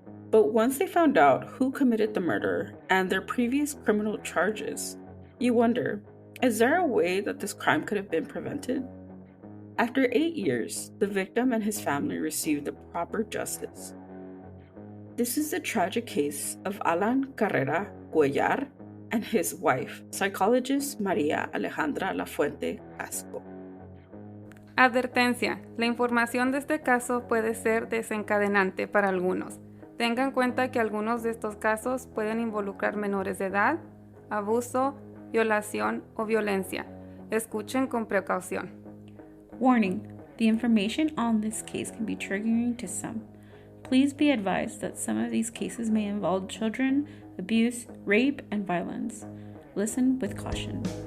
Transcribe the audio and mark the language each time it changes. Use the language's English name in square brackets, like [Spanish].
[English] But once they found out who committed the murder and their previous criminal charges, you wonder, is there a way that this crime could have been prevented? After 8 years, the victim and his family received the proper justice. This is the tragic case of Allan Carrera Cuellar and his wife, psychologist Maria Alejandra Lafuente Casco. [Spanish] Advertencia: la información de este caso puede ser desencadenante para algunos. Tengan en cuenta que algunos de estos casos pueden involucrar menores de edad, abuso, violación o violencia. Escuchen con precaución. [English] Warning: the information on this case can be triggering to some. Please be advised that some of these cases may involve children, abuse, rape, and violence. Listen with caution.